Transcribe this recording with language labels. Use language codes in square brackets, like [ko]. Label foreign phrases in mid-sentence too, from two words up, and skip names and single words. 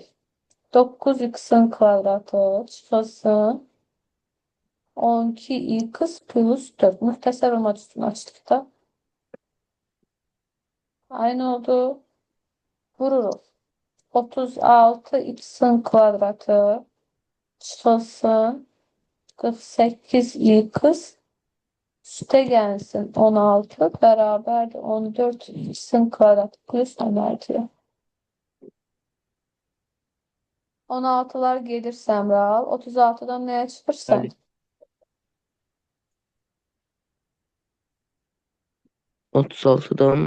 [az] 9x'in kvadratı çıxılsın 12x plus 4. Müxtəsər olmaq üstünü açdık da. Aynı oldu. Vururuq. 36x'in kvadratı çıxılsın 48x [tr] Üste gelsin 16 beraberdir 14 x'in kvadratı plus Ömer diyor. 16'lar gelir Semra. 36'dan neye çıkırsan? [az] Bəli. 36'dan